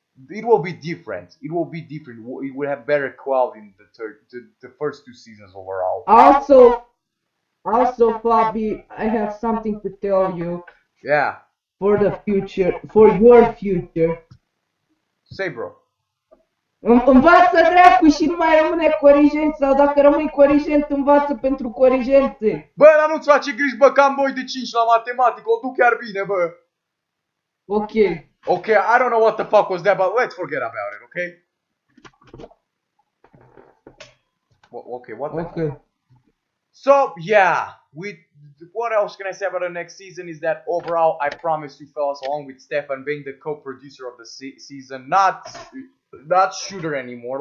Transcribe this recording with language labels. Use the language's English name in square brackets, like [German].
[English] it will be different. It will be different. It will have better quality in the first two seasons overall. Also, Fabi, I have something to tell you Yeah. for the future, for your future. Say, bro. [Romanian] Învață dracu și nu mai rămâne corigent sau dacă rămâi corigent, învață pentru corigențe. Bă, dar nu-ți face griji, bă, că am 2 de 5 la matematică, o duc chiar bine, bă. [English] Ok. Okay, I don't know what the fuck was that, but let's forget about it, okay? Okay, what the Okay. So, yeah, what else can I say about the next season is that overall, I promise you fellas, along with Stefan being the co-producer of the season, not Shooter anymore.